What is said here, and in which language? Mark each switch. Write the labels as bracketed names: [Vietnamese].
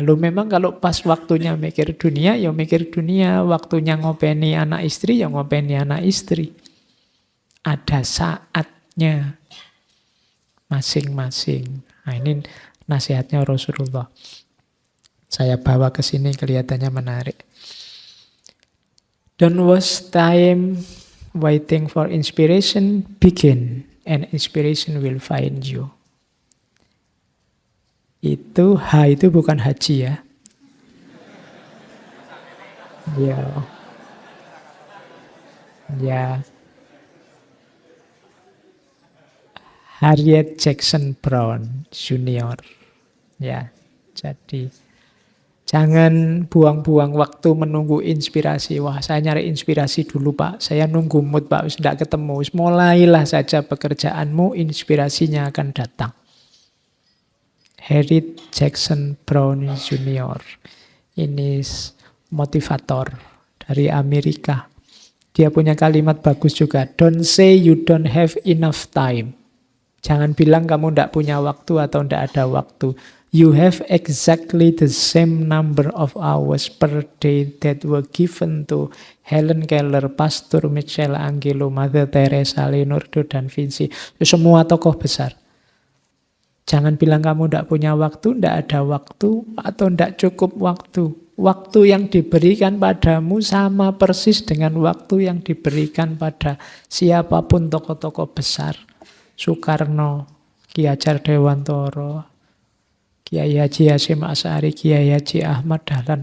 [Indonesian] Loh memang kalau pas waktunya mikir dunia, ya mikir dunia. Waktunya ngopeni anak istri, ya ngopeni anak istri. Ada saatnya masing-masing. Nah ini nasihatnya Rasulullah. Saya bawa ke sini kelihatannya menarik. [English] Don't waste time waiting for inspiration, begin and inspiration will find you. [Indonesian] Itu itu bukan haji ya. Ya. Ya. Harriet Jackson Brown Junior. Ya, jadi jangan buang-buang waktu menunggu inspirasi. Wah, saya nyari inspirasi dulu, Pak. Saya nunggu mood, Pak. Tidak ketemu. Mulailah saja pekerjaanmu, inspirasinya akan datang. Harriet Jackson Brown Junior. Ini motivator dari Amerika. Dia punya kalimat bagus juga. [English] Don't say you don't have enough time. [Indonesian] Jangan bilang kamu tidak punya waktu atau tidak ada waktu. [English] You have exactly the same number of hours per day that were given to Helen Keller, Pastor Michelangelo, Mother Teresa, Leonardo da Vinci. [Indonesian] Semua tokoh besar. Jangan bilang kamu tidak punya waktu, tidak ada waktu, atau tidak cukup waktu. Waktu yang diberikan padamu sama persis dengan waktu yang diberikan pada siapapun tokoh-tokoh besar. Soekarno, Ki Hajar Dewantara, Kiai Haji Hasyim Asy'ari, Kiai Haji Ahmad Dahlan.